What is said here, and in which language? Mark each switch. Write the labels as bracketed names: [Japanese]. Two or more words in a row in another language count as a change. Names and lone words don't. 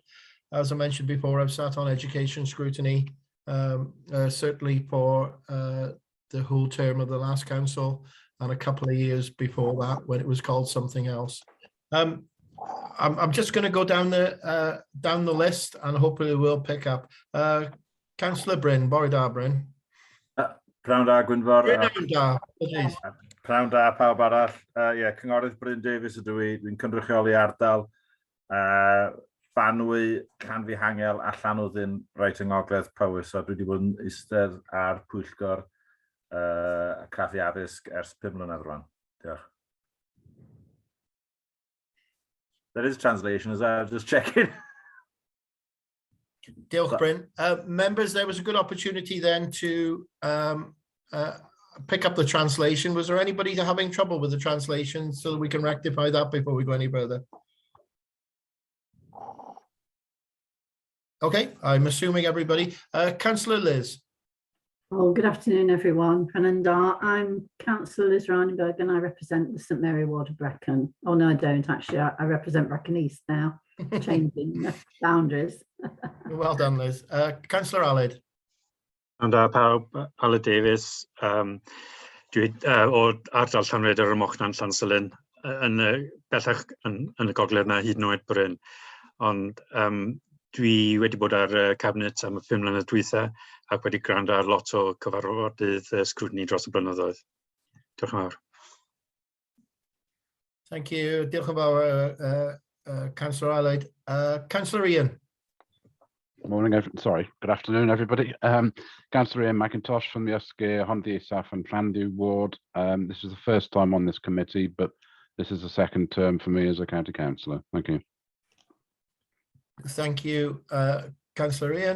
[English] As I mentioned before, I've sat on education scrutiny, certainly for the whole term of the last council and a couple of years before that when it was called something else. I'm just going to go down the list and hopefully we'll pick up. Councillor Bryn, [Welsh] Bore da [English] Bryn. [Welsh] Pnawn da Gwynfor. Pnawn da pawb arall. Cynghorydd Bryn Davies ydw i. Dwi'n cynrychioli ardal. Banwy Llanfihangel a Llanoddyn reit yng ngogledd Powys. So dwi wedi bod yn eistedd ar pwyllgor y craffu addysg ers 5 mlynedd rwan. Diolch. [English] There is translation, is that? Just checking. [Welsh] Diolch, Bryn. [English] Members, there was a good opportunity then to pick up the translation. Was there anybody having trouble with the translation so that we can rectify that before we go any further? Okay, I'm assuming everybody. Councillor Liz. Well, good afternoon, everyone. I'm Councillor Liz Reinenberg and I represent the St Mary ward of Brecon. Oh, no, I don't actually. I represent Brecon East now, changing boundaries. Well done, Liz. Councillor Aled. [Welsh] And pawb, Aled Davies, dwi o'r ardal Llanrhaeadr yr Mochnan Llansilyn yn bellach yn y gogledd na hyd yn oed Bryn. Ond dwi wedi bod ar cabinet am y 5 mlynedd dwytha ac wedi gwrando ar lot o cyfarfodydd scrutiny dros y blynyddoedd. Diolch yn fawr. [English] Thank you. [Welsh] Diolch yn fawr, Councillor Aled. [English] Councillor Ian. Morning, good afternoon, everybody. Councillor Ian McIntosh from the SG Hondi Isaf and Llandew ward. This is the first time on this committee, but this is the second term for me as a county councillor. Thank you. Thank you, Councillor Ian.